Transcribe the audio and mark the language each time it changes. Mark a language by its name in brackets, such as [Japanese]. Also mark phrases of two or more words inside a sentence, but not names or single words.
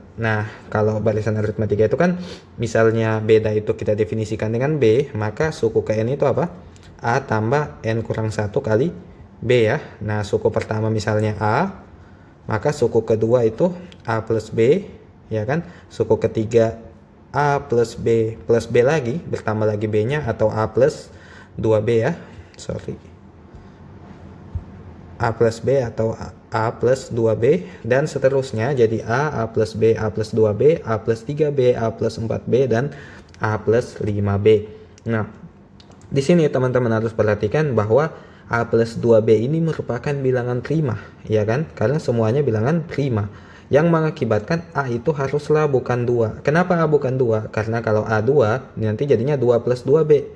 [Indonesian] Nah, kalau barisan aritmatika itu kan misalnya beda itu kita definisikan dengan B, maka suku ke N itu apa? A tambah N kurang 1 kali B ya. Nah, suku pertama misalnya A, maka suku kedua itu A plus B, ya kan? Suku ketiga A plus B lagi, bertambah lagi B-nya, atau A plus 2B ya, A plus B atau A plus 2B, dan seterusnya. Jadi A plus B, A plus 2B, A plus 3B, A plus 4B, dan A plus 5B. Nah, di sini teman-teman harus perhatikan bahwa A plus 2B ini merupakan bilangan prima, ya kan? Karena semuanya bilangan prima, yang mengakibatkan A itu haruslah bukan 2. Kenapa A bukan 2? Karena kalau A 2, nanti jadinya 2 plus 2B.